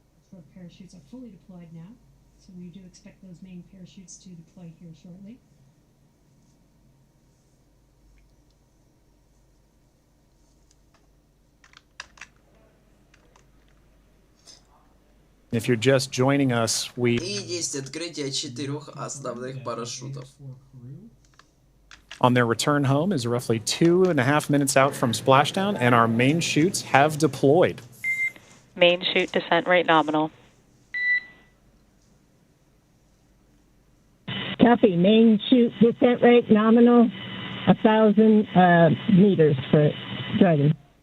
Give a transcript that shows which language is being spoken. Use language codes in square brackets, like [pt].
[en] Short parachutes are fully deployed now, so we do expect those main parachutes to deploy here shortly. If you're just joining us, we... [ru] И есть открытие 4 основных парашютов. [en] On their return home is roughly 2.5 minutes out from splashdown, and our main chutes have deployed. Main chute descent rate nominal. Copy. Main chute descent rate nominal, 1,000 meters for Dragon.